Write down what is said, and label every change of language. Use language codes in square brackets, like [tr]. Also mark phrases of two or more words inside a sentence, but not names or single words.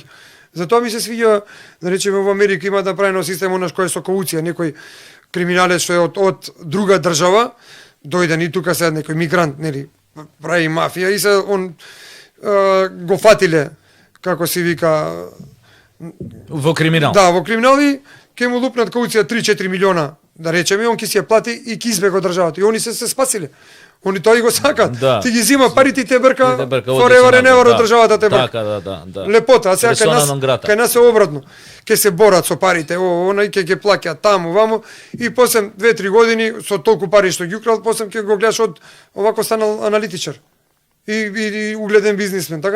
[mk] Затоа ми се свиѓа, да речеме во Америка има направено систем онаш кој е со кауција, некој криминалец што е од друга држава, дојде ни тука се некој мигрант, нели, прави мафија и се он го фатиле, како се вика, Во криминал. Да, во криминали ќе му лупнат кауција 3-4 милиона, да речеме, он ќе си ја плати и ќе избега од државата. И они се спасиле. Они тоа и го сакаат. Да. Ти ги зима парите и те брка, оди [en] forever and ever [mk] да. од државата те брка. Така, да. Лепота, а сега [la] persona non grata. [mk] кај нас е обратно. Ќе се борат со парите, онај ќе плаќа таму, ваму и после 2-3 години со толку пари што ги украл, после ќе го гледаш од овако станал аналитичар. И угледен бизнисмен, така?